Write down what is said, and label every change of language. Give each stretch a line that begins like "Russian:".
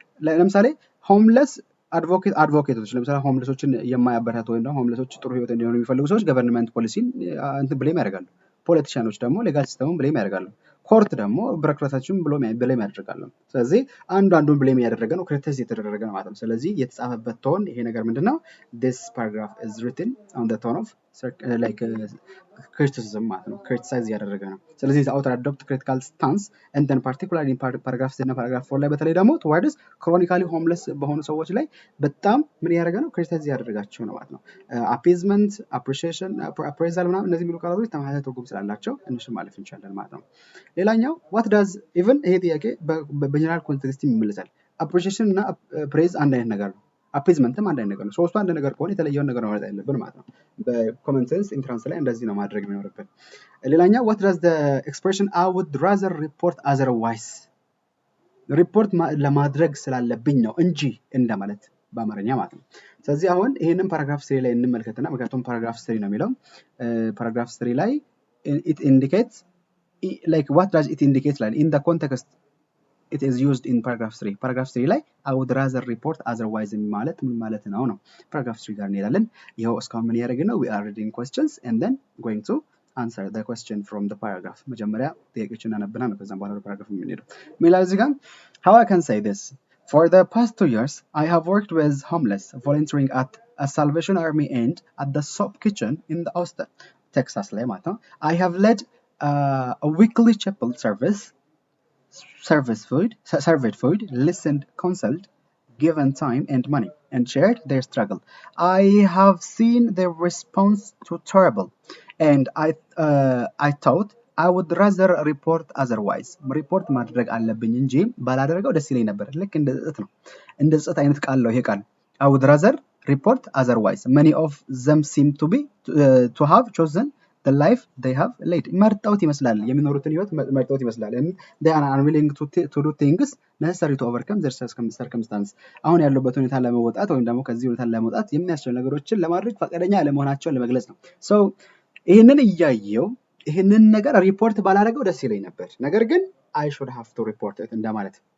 Amharic: ለምሳሌ ሆምለስ አድቮኬቶች ለምሳሌ ሆምለሶችን የማያበረታቱ ወይም ደግሞ ሆምለሶች ጥሩ ህይወት እንዲኖሩ የሚፈልጉ ሰዎች ገቨርንመንት ፖሊሲን ብሌም ያደርጋሉ። ፖለቲሻኖች ደግሞ ሌጋል ሲስተሙን ብሌም ያደርጋሉ። ኮርት ደግሞ ቢሮክራሲያችን ብሌም ያደርጋሉ። ስለዚህ አንዱን ብሌም እያደረገ ነው፣ ክሪቲሳይዝ እየተደረገ ነው ማለት ነው። ስለዚህ የተጻፈበት ቶን ይሄ ነገር ምንድነው?
English: this paragraph is written on the tone of like criticism
Amharic: ማለት ነው። ክሪቲሳይዝ እያደረገ ነው። ስለዚህ
English: the author adopt critical stance and then particularly in paragraph 3 እና paragraph 4 ላይ በተለይ ደግሞ towards chronically homeless
Amharic: በሆኑ ሰዎች ላይ በጣም ምን ያደረገ ነው? ክሪቲሳይዝ እያደረጋቸው ነው ማለት ነው። appeasement, appreciation, appraisal ምናምን እነዚህ የሚሉ ቃላቶች ተመሳሳይ ትርጉም ስላላቸው እነሱን ማለፍ እንችላለን ማለት ነው። ሌላኛው what does even ይሄ ጥያቄ በጀነራል ኮንቴክስት ይመለሳል። appreciation እና praise አንድ አይነት ነገር ነው። አፒዝመንትም አንድ አይነት ነገር ነው። ሶስቱ አንድ ነገር ከሆነ የተለየውን ነገር ነው ማለት ያለብን ማለት ነው። በኮመን ሴንስ ኢንትራንስ ላይ እንደዚህ ነው ማድረግ የሚኖርብን። ሌላኛው
English: what does the expression I would rather report otherwise
Amharic: ሪፖርት ለማድረግ ስላለብኝ ነው እንጂ እንደማለት በአማርኛ ማለት ነው። ስለዚህ አሁን ይሄንን ፓራግራፍ 3 ላይ እንመልከትና ምክንያቱም ፓራግራፍ 3 ነው የሚለው ፓራግራፍ 3 ላይ
English: it indicates like what does it indicate like in the context it is used in paragraph 3
Amharic: paragraph 3 ላይ
English: I would rather report otherwise
Amharic: ማለት ምን ማለት ነው?
English: paragraph 3 ጋር እንሄዳለን። ይሄው እስካሁን ምን ያደረግን ነው? we are reading questions and then going to answer the question from the paragraph
Amharic: መጀመሪያ ጥያቄዎችን እናነብና ነው ከዛም በኋላ paragraph የምንሄደው።
English: ሜላ እዚህ ጋር how I can say this for the past 2 years I have worked with homeless volunteering at a Salvation Army and at the soup kitchen in the Austin Texas
Amharic: ላይ ማለት ነው.
English: I have led a weekly chapel served food, listened, consulted, given time and money, and shared their struggle. I have seen their response to terrible, and I thought I would rather report otherwise.
Amharic: report ማድረግ አለብኝ እንጂ ባላደረገው ደስ ይለኝ ነበር። ልክ እንደ ጽት ነው። እንደ ጽት አይነት ቃል ነው ይሄ ቃል።
English: I would rather report otherwise. Many of them seem to have chosen the life they have led
Amharic: መርጠውት ይመስላል የሚኖሩትን ህይወት መርጠውት ይመስላል
English: and they are unwilling to do things necessary to overcome their circumstance
Amharic: አሁን ያሉበት ሁኔታ ለመወጣት ወይም ደግሞ ከዚህ ሁኔታ ለመውጣት የሚያስችሉ ነገሮችን ለማድረግ ፈቃደኛ አለመሆናቸውን ለመግለጽ ነው። so ይሄንን እያየው ይሄንን ነገር ሪፖርት ባላደረገው ደስ ይለኝ ነበር፣ ነገር ግን
English: I should have to report it
Amharic: እንደማለት።